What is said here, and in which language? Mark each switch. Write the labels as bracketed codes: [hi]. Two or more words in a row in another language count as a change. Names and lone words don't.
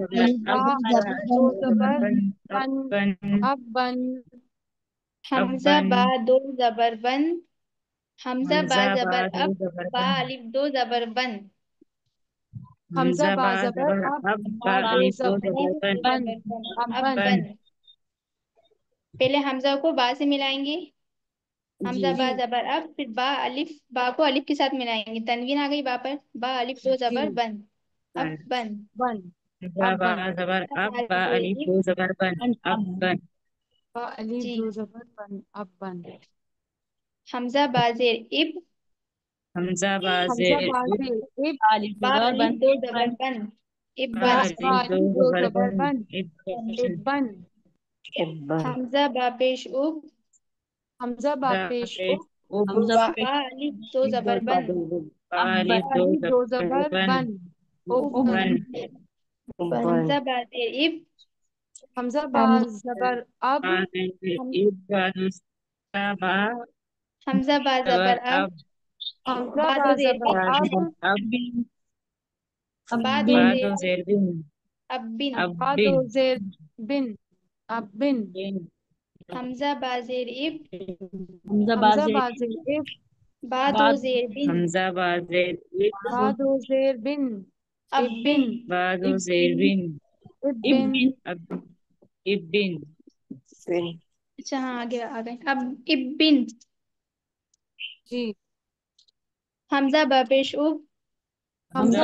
[hi] अब दो जबर बन बन अब बन हमजा अब्बन बा दो जबर बन हमजा बा हमजा जबर बा दो अब जबर बा बन अलिफ दो जबर बन हमजा हमजा बा बा जबर जबर अब अब बा बा दो अलिफ दो जबर जबर अलिफ बन दो बन जबर बन अब अब बन बन पहले हमजा को बा से मिलाएंगे। जी हमजा बा जबर अब फिर बा अलिफ बा को अलिफ के साथ मिलाएंगे, तनवीन आ गई बा पर बा अलिफ दो जी जबर बन अब बन बन बन हमजा अब बा बन जबर अब बा अलिफ इब दो जबर बन अब बन बा अली जी दो जबर बन अब बन हमजा बा जेर इब हमजा बा हमजा जेर बाजे इब अलिफ बा दो अलिफ बन दो इब जबर बन बन इब बा बा बन बा अलिफ दो अलिफ दो जबर जबर बन बन इब्बन इब बन हमजा बा पेश उब हमजा बा हमजा पेश पेश उब उब हमजा बा पेश अलिफ दो जबर बन बा अलिफ बा दो अलिफ दो जबर जबर बन बन उब उब बन बन हमजा बा जेर इब हमजा बा जबर अब बा जेर हम इब बा दूसरा बा हमजा बा जबर जबर अब अब हमजा बा बा दो जेर जबर बिन अब अब बा अब दो बिन जेर दो जेर बिन अब बिन अब बा दो बिन जेर बिन अब बिन बिन हमजा बा जेर इब हमजा हमजा हमजा बा जेर इब बा दो बा जेर बिन हमजा बा जेर इब बा दो जेर बिन अब इब बिन बिन बा दो इब जेर बिन बिन इब बिन अब इब बिन अच्छा हाँ आगे आ गए अब इब बिन जी हमजा बा पेश उब हमजा